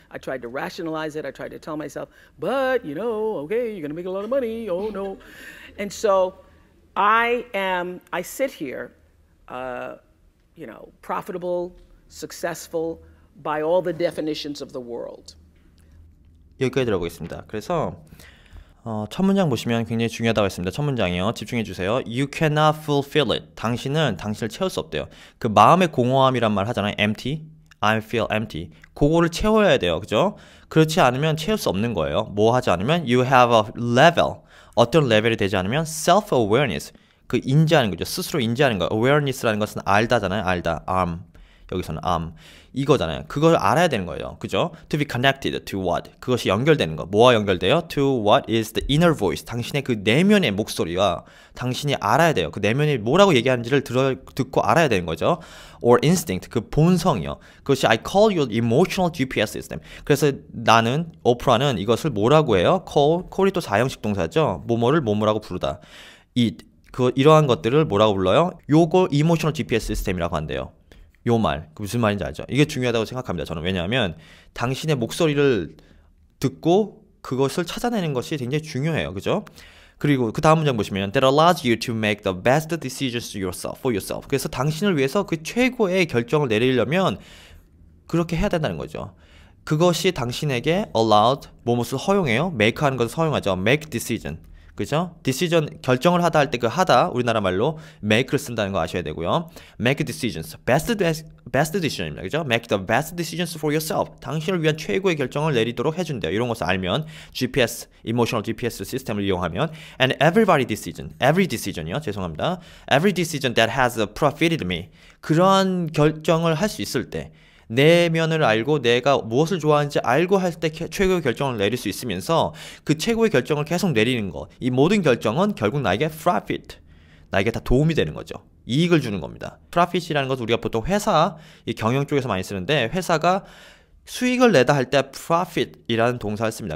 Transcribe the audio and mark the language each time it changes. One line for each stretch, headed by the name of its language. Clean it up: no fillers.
English: I tried to rationalize it. I tried to tell myself, but you know, okay, you're gonna make a lot of money. Oh no. And so I sit here, you know, profitable, successful by all the definitions of the world.
Korean: 여기까지 들어보겠습니다. 그래서 첫 문장 보시면 굉장히 중요하다고 했습니다. 첫 문장이요. 집중해 주세요.
English: You cannot fulfill it.
Korean: 당신은 당신을 채울 수 없대요. 그 마음의 공허함이란 말 하잖아요.
English: empty. I feel empty.
Korean: 그거를 채워야 돼요. 그죠? 그렇지 않으면 채울 수 없는 거예요. 뭐 하지 않으면
English: you have a level.
Korean: 어떤 레벨이 되지 않으면 self-awareness. 그 인지하는 거죠. 스스로 인지하는 거예요. awareness라는 것은 알다잖아요. 알다. 여기서는 이거잖아요. 그걸 알아야 되는 거예요. 그죠?
English: To be connected to what?
Korean: 그것이 연결되는 거. 뭐와 연결돼요?
English: To what is the inner voice?
Korean: 당신의 그 내면의 목소리가 당신이 알아야 돼요. 그 내면이 뭐라고 얘기하는지를 듣고 알아야 되는 거죠.
English: Or instinct,
Korean: 그 본성이요. 그것이
English: I call you emotional GPS system.
Korean: 그래서 나는, 오프라는 이것을 뭐라고 해요? call이 또 4형식 동사죠. 뭐뭐라고 부르다. 이러한 것들을 뭐라고 불러요? 요거 emotional GPS 시스템이라고 한대요. 요 말, 무슨 말인지 알죠? 이게 중요하다고 생각합니다. 저는. 왜냐하면 당신의 목소리를 듣고 그것을 찾아내는 것이 굉장히 중요해요. 그죠? 그리고 그 다음 문장 보시면
English: That allows you to make the best decisions for yourself.
Korean: 그래서 당신을 위해서 그 최고의 결정을 내리려면 그렇게 해야 된다는 거죠. 그것이 당신에게 allowed, 무엇을 허용해요? make 하는 것을 허용하죠.
English: make decision. 그죠?
Korean: decision, 결정을 하다 할 때 그 하다, 우리나라 말로 make를 쓴다는 거 아셔야 되고요.
English: make decisions, best decision입니다.
Korean: 그죠?
English: make the best decisions for yourself.
Korean: 당신을 위한 최고의 결정을 내리도록 해준대요. 이런 것을 알면 GPS, emotional GPS 시스템을 이용하면
English: and every decision
Korean: 이요. 죄송합니다.
English: every decision that has profited me.
Korean: 그러한 결정을 할 수 있을 때 내면을 알고 내가 무엇을 좋아하는지 알고 할 때 최고의 결정을 내릴 수 있으면서 그 최고의 결정을 계속 내리는 것. 이 모든 결정은 결국 나에게 profit, 나에게 다 도움이 되는 거죠. 이익을 주는 겁니다. profit이라는 것은 우리가 보통 회사, 이 경영 쪽에서 많이 쓰는데 회사가 수익을 내다 할 때 profit이라는 동사를 씁니다.